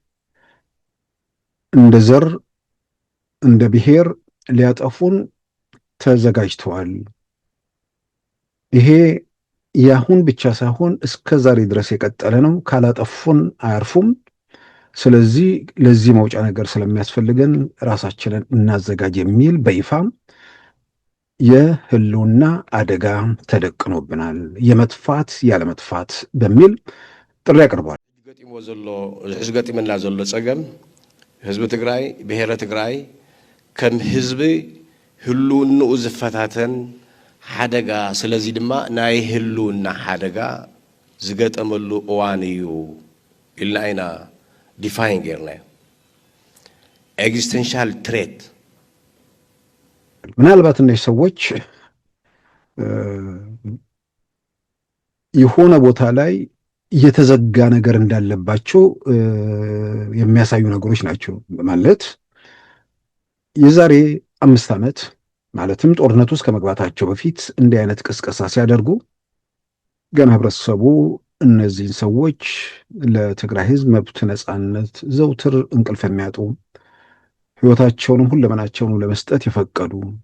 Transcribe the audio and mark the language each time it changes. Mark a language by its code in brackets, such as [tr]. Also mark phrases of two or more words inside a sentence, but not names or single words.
[am] እንደ ዘር እንደ ብሔር ሊያጠፉን ተዘጋጅተዋል። ይሄ የአሁን ብቻ ሳይሆን እስከ ዛሬ ድረስ የቀጠለ ነው። ካላጠፉን አያርፉም። ስለዚህ ለዚህ መውጫ ነገር ስለሚያስፈልገን ራሳችንን እናዘጋጅ የሚል በይፋ የህልውና አደጋ ተደቅኖብናል፣ የመጥፋት ያለመጥፋት በሚል ጥሪ አቅርቧል። [ti] ገጢመና ዘሎ ፀገም ህዝቢ ትግራይ ብሔረ ትግራይ ከም ህዝቢ ህልውንኡ ዝፈታተን ሓደጋ ስለዚ ድማ ናይ ህልውና ሓደጋ ዝገጠመሉ እዋን እዩ ኢልና ኢና ዲፋይን ጌርናዮ። [en] existential threat [am] ምናልባት እነዚህ ሰዎች የሆነ ቦታ ላይ የተዘጋ ነገር እንዳለባቸው የሚያሳዩ ነገሮች ናቸው። ማለት የዛሬ 5 ዓመት ማለትም ጦርነት ውስጥ ከመግባታቸው በፊት እንዲህ አይነት ቅስቀሳ ሲያደርጉ ገና ህብረተሰቡ እነዚህን ሰዎች ለትግራይ ህዝብ መብት፣ ነፃነት ዘውትር እንቅልፍ የሚያጡ ህይወታቸውንም ሁለመናቸውን ለመስጠት የፈቀዱ